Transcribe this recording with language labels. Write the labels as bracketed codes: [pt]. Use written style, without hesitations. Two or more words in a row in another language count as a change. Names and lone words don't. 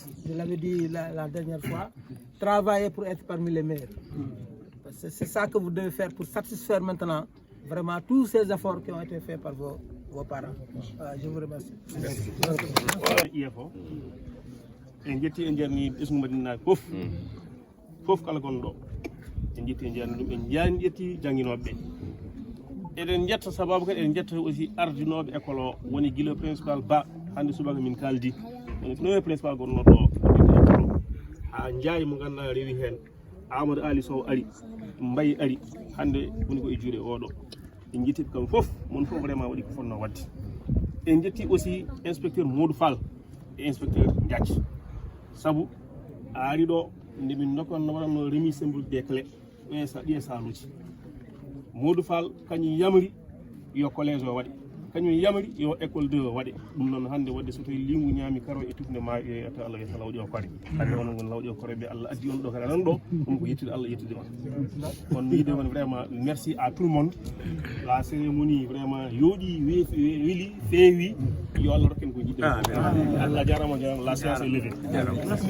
[fr] Je l'avais dit la dernière fois, travaillez pour être parmi les meilleurs. C'est ça que vous devez faire pour satisfaire maintenant vraiment tous ces efforts qui ont été faits par vos parents. Je vous remercie. [ff] IFO en jetti e nder ni ɓesgu Madina fof kala gonɗo en jetti e nder ɗum en jaani ƴetti jangguinoɓe eɗen jetta sababu kadi eɗen jetta aussi ardinoɓe école o woni guila principal ba hande subaka min kaldi woni premier principal gonnoɗo école o ha jaayi mo ganduɗa rewi hen Amadou Ali Sow ari Mbaye ari hande woni ko e juuɗe oɗo en jettiɓe kamɓe fof mon fof vraiment waɗi ko fonno wadde en jetti aussi inspecteur Modou Fall et inspecteur Diatch sabu a ari ɗo nde min dokkanno waɗanno [fr] remis symbole des clés [ff] ɗi saluji Modou Fall kañum yamri yo collège o waɗe kañum yamri yo école 2 o waɗe ɗum noon hannde wadde so tawi lingu ñaami karo e tufde ma e to Allah yetta lawƴi o kore hannde onon gon lawƴi o kore ɓe Allah addi on ɗo kadi anan ɗo ɗum ko yettude Allah yettude on kono wiide won [fr] vraiment merci à tout le monde la cérémonie vraiment [ff] yooɗi weeli feewi yo Allah rokken ko jiɗɗen Allah jarama [fr] la séance est levée.